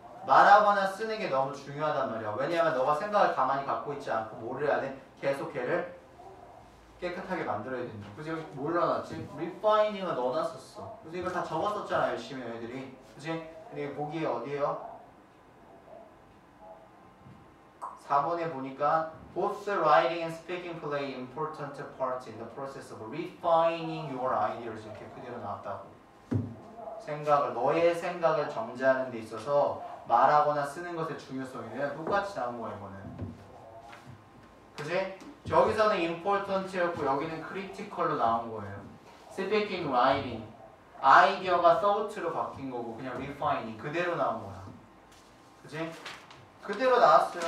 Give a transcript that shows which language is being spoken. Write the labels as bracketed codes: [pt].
[ko] 말하거나 쓰는 게 너무 중요하단 말이야. 왜냐하면 너가 생각을 가만히 갖고 있지 않고 뭐를 해야 돼? 계속 걔를 깨끗하게 만들어야 된다. 그래서 여기 뭘 넣어놨지? refining을 넣어놨었어. 그래서 이걸 다 적었었잖아 열심히 너희들이. 그치? 근데 보기에 어디에요? 4번에 보니까 [en] both writing and speaking play important parts in the process of refining your ideas [ko] 이렇게 그대로 나왔다고. 너의 생각을 정제하는 데 있어서 말하거나 쓰는 것의 중요성이 그냥 똑같이 나온 거야 이거는. 그치? 여기서는 important였고 여기는 critical로 나온 거예요. speaking, writing 아이디어가 thought로 바뀐 거고 그냥 refining 그대로 나온 거야. 그치? 그대로 나왔어요.